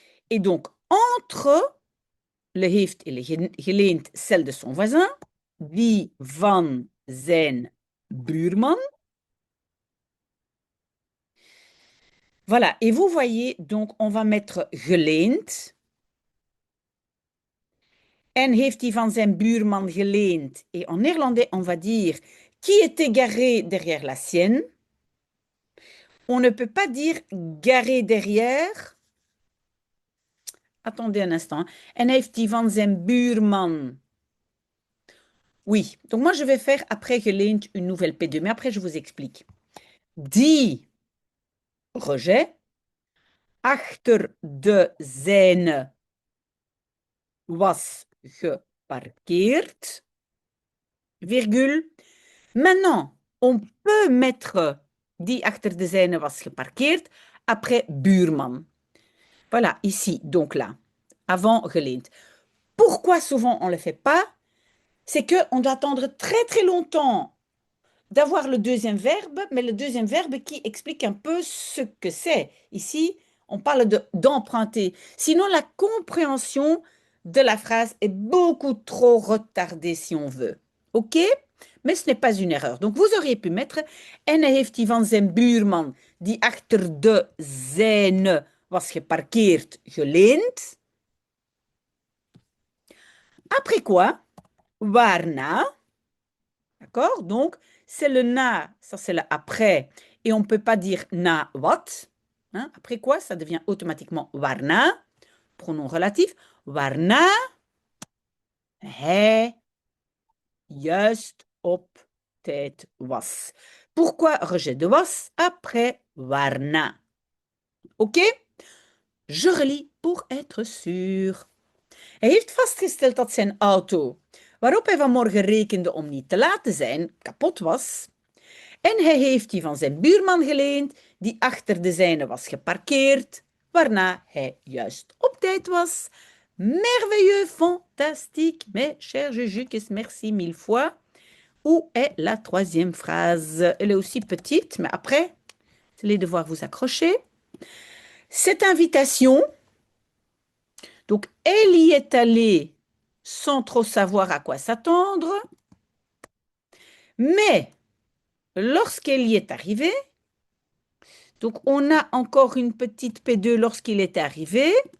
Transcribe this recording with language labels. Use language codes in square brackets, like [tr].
[fr] Et donc, entre le heeft et le geleend, celle de son voisin, [nl] die van zijn buurman. [fr] Voilà, et vous voyez, donc on va mettre geleend [nl] En heeft hij van zijn buurman geleend. [fr] Et en néerlandais, on va dire qui était garé derrière la sienne. On ne peut pas dire garé derrière. Attendez un instant. [nl] En heeft hij van zijn buurman. [fr] Oui, donc moi je vais faire après geleend une nouvelle P2, mais après je vous explique. [nl] Die rejet achter de zijne was geparkeerd, virgule. [fr] Maintenant, on peut mettre [nl] die achter de zijne was geparkeerd [fr] après [nl] buurman. [fr] Voilà, ici, donc là, avant geleend. Pourquoi souvent on ne le fait pas? C'est qu'on doit attendre très très longtemps d'avoir le deuxième verbe, mais le deuxième verbe qui explique un peu ce que c'est. Ici, on parle d'emprunter. Sinon, la compréhension de la phrase est beaucoup trop retardée si on veut. OK? Mais ce n'est pas une erreur. Donc, vous auriez pu mettre [nl] en hij heeft die van zijn buurman die achter de zijne was geparkeerd geleend. [fr] Après quoi? Waarna? D'accord? Donc, c'est le na, ça c'est le après. Et on ne peut pas dire na wat. Hein? Après quoi? Ça devient automatiquement waarna. Pronom relatif. [nl] Waarna hij juist op tijd was. [fr] Pourquoi rejet de was après waarna? OK? Je relis pour être sûr. [nl] Hij heeft vastgesteld dat zijn auto, waarop hij vanmorgen rekende om niet te laat te zijn, kapot was. En hij heeft die van zijn buurman geleend, die achter de zijne was geparkeerd, waarna hij juist op tijd was. [fr] Merveilleux, fantastique, mes chers Jujuques, merci mille fois. Où est la troisième phrase? Elle est aussi petite, mais après, vous allez devoir vous accrocher. Cette invitation, donc elle y est allée sans trop savoir à quoi s'attendre, mais lorsqu'elle y est arrivée, donc on a encore une petite P2 lorsqu'il est arrivé,